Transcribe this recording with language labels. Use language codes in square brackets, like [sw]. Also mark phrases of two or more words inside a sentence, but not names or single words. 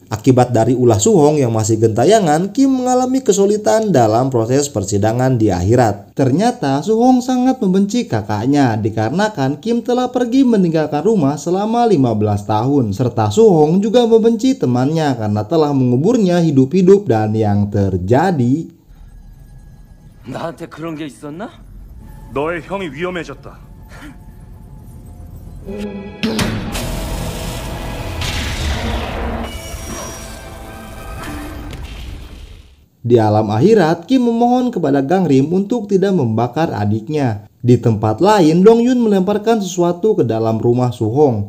[id] Akibat dari ulah Suhong yang masih gentayangan, Kim mengalami kesulitan dalam proses persidangan di akhirat. Ternyata Suhong sangat membenci kakaknya dikarenakan Kim telah pergi meninggalkan rumah selama 15 tahun. Serta Suhong juga membenci temannya karena telah menguburnya hidup-hidup dan yang terjadi... [ko] 나한테 그런 게 있었나? 너의 형이 위험해졌다. [id] Di alam akhirat, Kim memohon kepada Gangrim untuk tidak membakar adiknya. Di tempat lain, Dong Yun melemparkan sesuatu ke dalam rumah Suhong.